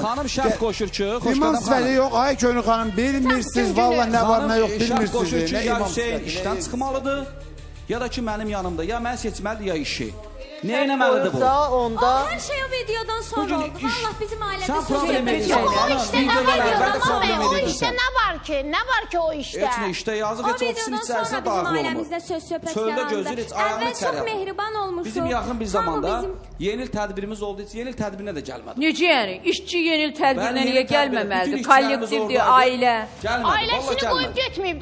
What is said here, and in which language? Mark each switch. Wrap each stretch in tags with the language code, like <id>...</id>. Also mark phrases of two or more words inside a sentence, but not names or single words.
<az>Xanım şərt qoşur ki, xoş İmam gələn sifəti xanım. yox, ay Könül xanım, bilmirsiniz, valla nə var, nə yox, Şərt qoşur bilmirsiniz. ki, Nə ya imam Hüseyin sifəti, işdən nə- çıxmalıdır, ya da ki, mənim yanımda, ya mən seçməlidir, ya işi. Nə eləməlidir bu? onda Hər şey o videodan sonra Bugün oldu. iş- Vallah bizim ailədə Sən söz problem yox. edirsən, O xanım.</az> <tr>işte ne var</tr> <az>Videolarda ki? problem O edirsən.</az> <tr>işte ne var ki? Ne var ki o işte?</tr> <az>Heç nə işdə yazıq, O heç ofisin videodan içərisində sonra bizim daxil olmur. ailəmizdə söz söhbət Çöldə yarandı. gözür, heç ayağını Əvvəl çox içəri mehriban olmuşuq. Bizim yaxın bir Hamı zamanda bizim- yeni il tədbirimiz oldu, heç yeni il tədbirinə də gəlmədi. Necə yəni? İşçi yeni il tədbirinə Bəli, niyə yeni tədbirə, gəlməməlidir? bütün işçilərimiz Kollektivdir, oradaydı. ailə. Gəlmədi,</az> <tr>Ailesini</tr> <az>vallahi</az> <tr>koyup</tr> <az>gəlmədi.</az> <tr>gitmeyip de</tr>